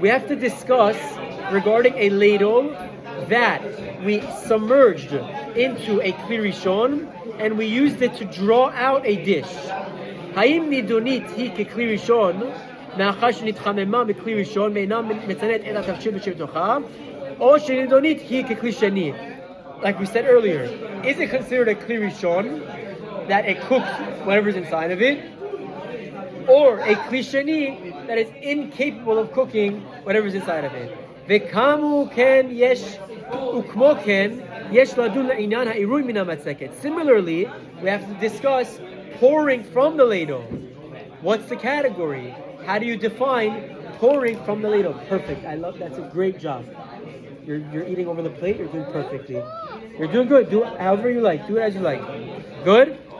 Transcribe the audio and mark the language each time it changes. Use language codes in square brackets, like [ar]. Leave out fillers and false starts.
[en] We have to discuss regarding a ladle that we submerged into a kli rishon and we used it to draw out a dish. [he] Haim nidonit hi kekli rishon מאחר שנתחממה מכלי ראשון ואינה מצננת את התבשיל בשבתוכה, או שנדונית היא ככלי שני. [en] Like we said earlier, is it considered a kli rishon that it cooks whatever's inside of it, or a kli sheni that is incapable of cooking whatever's inside of it? [he] וכמו כן יש, וכמו כן יש לדון לעניין העירוי מן המצקת. [en] Similarly, we have to discuss pouring from the ladle. What's the category? How do you define pouring from the ladle? Perfect. I love that's a great job. You're eating over the plate. You're doing perfectly. You're doing good. Do it however you like. Do it as you like. Good.